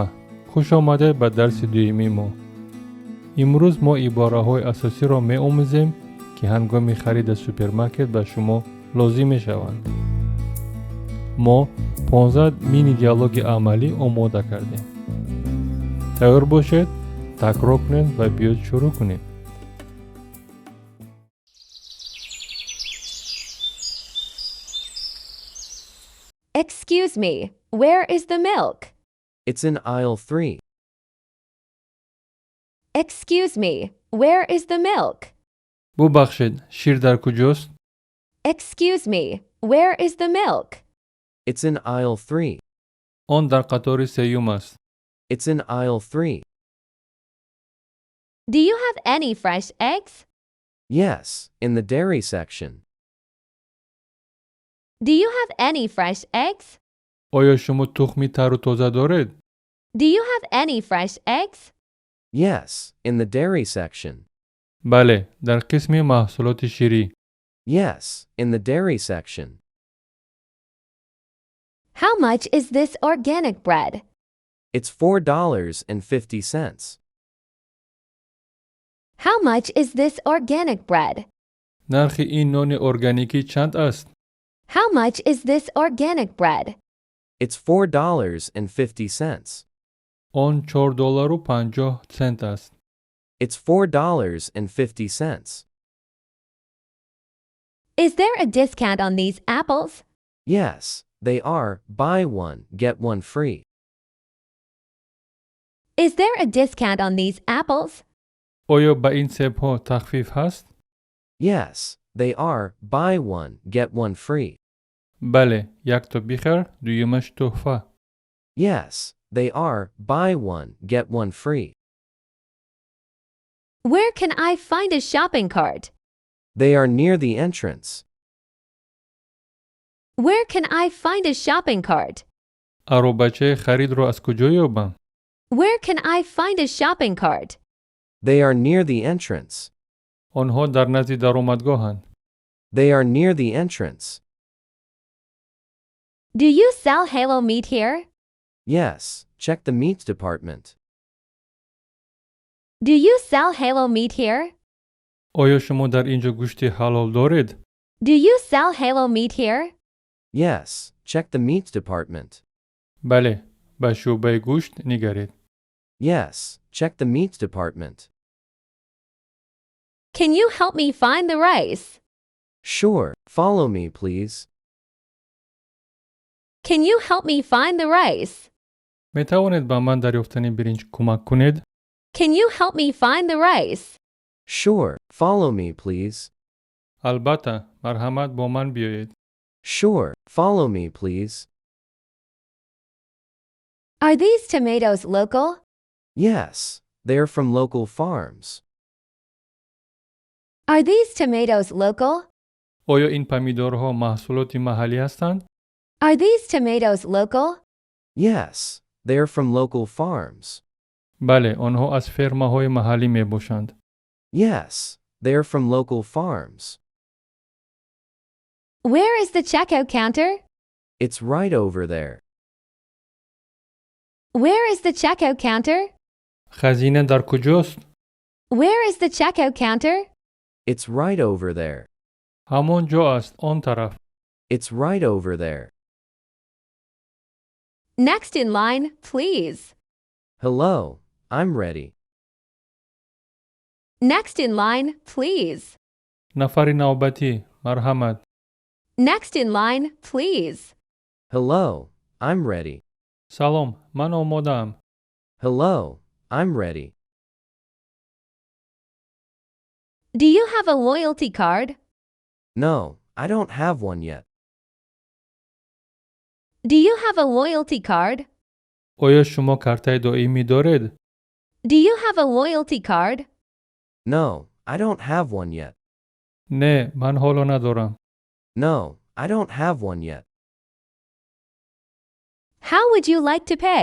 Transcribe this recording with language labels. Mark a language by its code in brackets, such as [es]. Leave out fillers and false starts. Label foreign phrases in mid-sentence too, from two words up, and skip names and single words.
[tg] хуш омадед ба дарси дуюми мо. имрӯз мо ибораҳои асосиро меомӯзем ки ҳангоми харид аз супермаркет ба шумо лозим мешаванд. мо 15 мини диалоги амалӣ омода кардем. тавр бошед, такрор кунед ва биёд шурӯъ кунем. [en] Excuse me, where is the milk? It's in aisle 3. Excuse me, where is the milk? [tg] бубахшед, шир дар куҷост? [en] Excuse me, where is the milk? It's in aisle 3. [tg] он дар қатори сеюм аст. [en] It's in aisle 3. Do you have any fresh eggs? Yes, in the dairy section. Do you have any fresh eggs? [tg] оё шумо тухми тару тоза доред? [en] Do you have any fresh eggs? Yes, in the dairy section. [tg] бале, дар қисми маҳсулоти ширӣ. [en] Yes, in the dairy section. How much is this organic bread? It's $4.50. How much is this organic bread? [tg] нархи ин нони органикӣ чанд аст? [en] How much is this organic bread? It's $4.50. [tg] он $4.50 аст. [en] It's $4.50. Is there a discount on these apples? Yes, they are. Buy one, get one free. Is there a discount on these apples? [tg] оё ба ин себҳо тахфиф ҳаст? [en] Yes, they are. Buy one, get one free. [tg] бале, якто бихар, дуюмаш тӯҳфа. [en] Yes, they are. Buy one, get one free. Where can I find a shopping cart? They are near the entrance. Where can I find a shopping cart? [tg] аробачаи харидро аз куҷо ёбам? [en] Where can I find a shopping cart? They are near the entrance. [tg] онҳо дар назди даромадгоҳанд. [en] They are near the entrance. Do you sell halo meat here? Yes, check the meats department. Do you sell halo meat here? [tg] оё шумо дар ин ҷо гӯшти ҳалол доред? [en] Do you sell halo meat here? Yes, check the meats department. [tg] бале, ба шӯъбаи гӯшт нигаред. [en] Yes, check the meats department. Can you help me find the rice? Sure, follow me, please. Can you help me find the rice? [tg] метавонед ба ман дар ёфтани биринҷ кӯмак кунед? [en] Can you help me find the rice? Sure, follow me, please. [tg] албатта, марҳамат бо ман биёед. [en] Sure, follow me, please. Are these tomatoes local? Yes, they are from local farms. Are these tomatoes local? [tg] оё ин помидорҳо маҳсулоти маҳаллӣ ҳастанд? [en] Are these tomatoes local? Yes, they are from local farms. [tg] бале, онҳо аз фермаҳои маҳаллӣ мебошанд. [en] Yes, they are from local farms. Where is the checkout counter? It's right over there. Where is the checkout counter? [tg] хазина дар куҷост? [en] Where is the checkout counter? It's right over there. [tg] ҳамон ҷо аст, он тараф. [en] It's right over there. Next in line, please. Hello, I'm ready. Next in line, please. [tg] нафари навбатӣ, марҳамат. [en] Next in line, please. Hello, I'm ready. [tg] салом, ман омодаам. [en] Hello, I'm ready. Do you have a loyalty card? No, I don't have one yet. Do you have a loyalty card? [tg] оё шумо картаи доимӣ доред? [en] Do you have a loyalty card? No, I don't have one yet. [tg] не, ман ҳоло надорам. [en] No, I don't have one yet. How would you like to pay?